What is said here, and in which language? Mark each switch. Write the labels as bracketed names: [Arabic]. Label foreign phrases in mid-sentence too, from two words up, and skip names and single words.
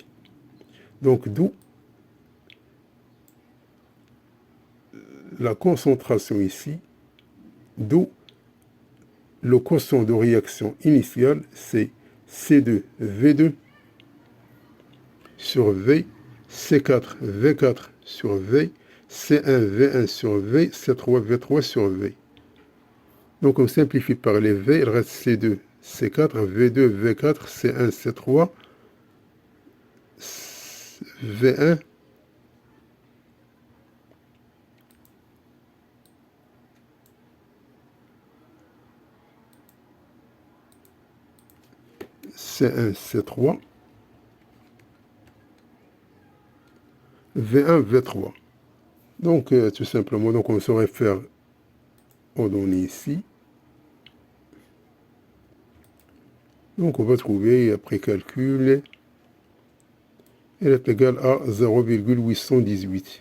[French] Donc, d'où la concentration ici, d'où le quotient de réaction initiale, c'est C2V2 sur V, C4 V4 sur V, C1 V1 sur V, C3 V3 sur V. Donc on simplifie par les V, il reste C2, C4, V2, V4, C1, C3, V1, C1, C3, V1, V3. Donc tout simplement, donc on se réfère aux données ici. Donc on va trouver, après calcul, elle est égale à 0,818.